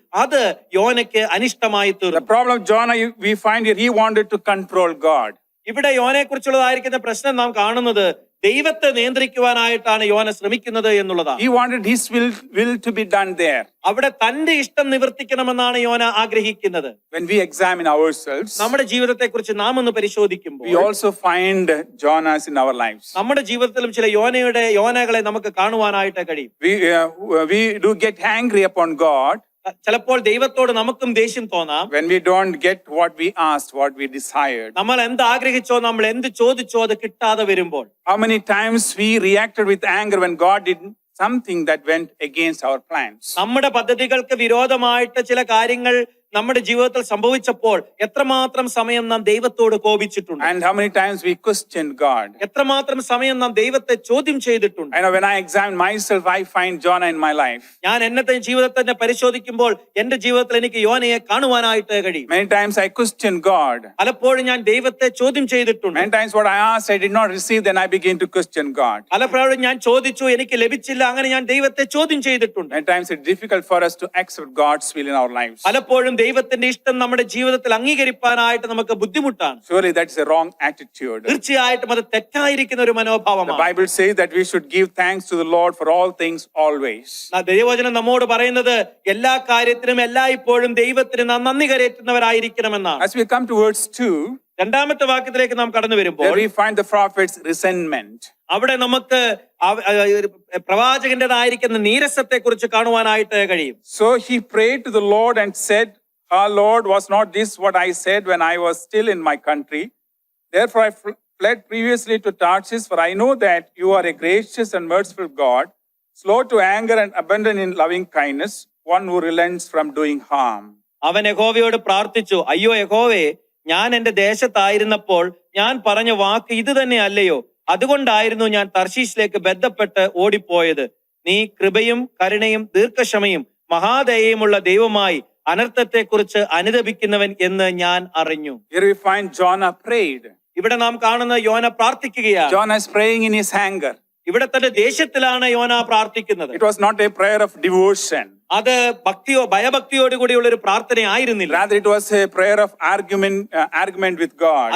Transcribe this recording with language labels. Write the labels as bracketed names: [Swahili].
[Malayalam] അത് യോനയ്ക്ക് അനിഷ്ടമായി [English] The [Malayalam] തീർന്നു. [English] problem of Jonah, we find here, he wanted to control God. [Malayalam] ഇവിടെ യോനയെ കുറിച്ചുള്ളതായിരിക്കുന്ന പ്രശ്നം നാം കാണുന്നത് ദൈവത്തെ നിയന്ത്രിക്കുവാനായിട്ടാണ് യോന ശ്രമിക്കുന്നത് എന്നുള്ളതാണ്. [English] He wanted his will to be done there. [Malayalam] അവിടെ തന്റെ ഇഷ്ടം നിവർത്തിക്കണമെന്നാണ് യോന ആഗ്രഹിക്കുന്നത്. [English] When we examine ourselves, [Malayalam] നമ്മുടെ ജീവിതത്തെ കുറിച്ച് നാം ഒന്ന് പരിശോധിക്കുമ്പോൾ [English] we also find Jonahs in our lives. [Malayalam] നമ്മുടെ ജീവിതത്തിലും ചില യോനകളെ നമുക്ക് കാണുവാനായിട്ട് കഴിയും. [English] We do get angry upon God [Malayalam] ചിലപ്പോൾ ദൈവത്തോട് നമുക്കും ദേഷ്യം തോന്നാം. [English] when we don't get what we asked, what we desired. [Malayalam] നമ്മൾ എന്ത് ആഗ്രഹിച്ചോ, നമ്മൾ എന്ത് ചോദിച്ചോ അത് കിട്ടാതെ വരുമ്പോൾ [English] How many times we reacted with anger when God did something that went against our plans? [Malayalam] നമ്മുടെ പദ്ധതികൾക്ക് വിരോധമായിട്ട് ചില കാര്യങ്ങൾ നമ്മുടെ ജീവിതത്തിൽ സംഭവിച്ചപ്പോൾ എത്രമാത്രം സമയം നാം ദൈവത്തോട് കോപിച്ചിട്ടുണ്ട്, [English] and how many times we questioned God. [Malayalam] എത്രമാത്രം സമയം നാം ദൈവത്തെ ചോദ്യം ചെയ്തിട്ടുണ്ട്. [English] I know when I examine myself, I find Jonah in my life. [Malayalam] ഞാൻ എന്നത്തെ ജീവിതത്തെ പരിശോധിക്കുമ്പോൾ എന്റെ ജീവിതത്തിൽ എനിക്ക് യോനയെ കാണുവാനായിട്ട് കഴിയും. [English] Many times I questioned God. [Malayalam] പലപ്പോഴും ഞാൻ ദൈവത്തെ ചോദ്യം ചെയ്തിട്ടുണ്ട്. [English] Many times what I asked, I did not receive, then I begin to question God. [Malayalam] പലപ്പോഴും ഞാൻ ചോദിച്ചു, എനിക്ക് ലഭിച്ചില്ല, അങ്ങനെ ഞാൻ ദൈവത്തെ ചോദ്യം ചെയ്തിട്ടുണ്ട്. [English] Many times it's difficult for us to accept God's will in our lives. [Malayalam] പലപ്പോഴും ദൈവത്തിന്റെ ഇഷ്ടം നമ്മുടെ ജീവിതത്തിൽ അംഗീകരിക്കാനായിട്ട് നമുക്ക് ബുദ്ധിമുട്ടാണ്. [English] Surely that's a wrong attitude. [Malayalam] തീർച്ചയായിട്ടും അത് തെറ്റായിരിക്കുന്ന ഒരു [English] The [Malayalam] മനോഭാവമാണ്. [English] Bible says that we should give thanks to the Lord for all things always. [Malayalam] ദൈവവചനം നമ്മോട് പറയുന്നത് എല്ലാ കാര്യത്തിനും എല്ലായ്പ്പോഴും ദൈവത്തിന് നാം നന്ദി കരയറ്റുന്നവരായിരിക്കണമെന്നാണ്. [English] As we come to verse 2, [Malayalam] രണ്ടാമത്തെ വാക്യത്തിലേക്ക് നാം കടന്നു വരുമ്പോൾ [English] there we find the prophet's resentment. [Malayalam] അവിടെ നമുക്ക് പ്രവാചകന്റേതായിരിക്കുന്ന നീരസത്തെ കുറിച്ച് കാണുവാനായിട്ട് കഴിയും. [English] So he prayed to the Lord and said, "Our Lord, was not this what I said when I was still in my country? Therefore I fled previously to Tarshish, for I know that you are a gracious and merciful God, slow to anger and abundant in loving kindness, one who relents from doing harm." [Malayalam] അവൻ യഹോവയോട് പ്രാർത്ഥിച്ചു, അയ്യോ യഹോവേ, ഞാൻ എന്റെ ദേശത്തായിരുന്നപ്പോൾ ഞാൻ പറഞ്ഞ വാക്ക് ഇത് തന്നെ അല്ലയോ? അതുകൊണ്ടായിരുന്നു ഞാൻ തർശീശിലേക്ക് ബന്ധപ്പെട്ട് ഓടിപ്പോയത്. നീ കൃപയും കരുണയും ദീർഘക്ഷമയും മഹാദയയുമുള്ള ദൈവമായി അനർത്ഥത്തെക്കുറിച്ച് അനുതപിക്കുന്നവൻ എന്ന് ഞാൻ അറിഞ്ഞു. [English] Here we find Jonah prayed. [Malayalam] ഇവിടെ നാം കാണുന്ന യോന പ്രാർത്ഥിക്കുകയാണ്. [English] Jonah is praying in his anger. [Malayalam] ഇവിടെ തന്റെ ദേഷ്യത്തിലാണ് യോന പ്രാർത്ഥിക്കുന്നത്. [English] It was not a prayer of devotion. [Malayalam] അത് ഭയഭക്തിയോടുകൂടിയുള്ള ഒരു പ്രാർത്ഥന ആയിരുന്നില്ല. [English] Rather, it was a prayer of argument with God.